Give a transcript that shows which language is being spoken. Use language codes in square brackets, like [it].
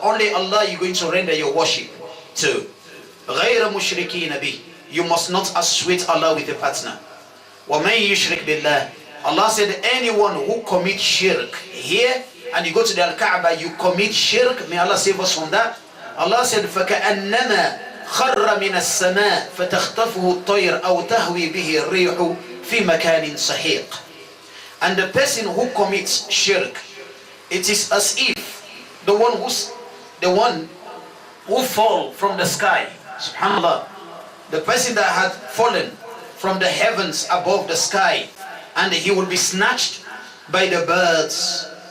[en] Only Allah you're going to render your worship to. [ar] غَيْرَ مُشْرِكِينَ بِهِ, [en] you must not associate Allah with a partner. [ar] وَمَنْ يُشْرِكْ بِاللَّهِ, [en] Allah said anyone who commits shirk here, and you go to the Al-Kaaba, you commit shirk, may Allah save us from that. Allah said [ar] فَكَأَنَّمَا خَرَّ مِنَ السَّمَاءِ فَتَخْطَفُهُ الطَّيْرُ أَوْ تَهْوِي بِهِ الرِّيحُ فِي مَكَانٍ سَحِيقٍ. [en] And the person who commits shirk, it is as if the one who fall from the sky, subhanallah, the person that had fallen from the heavens above the sky, and he will be snatched by the birds.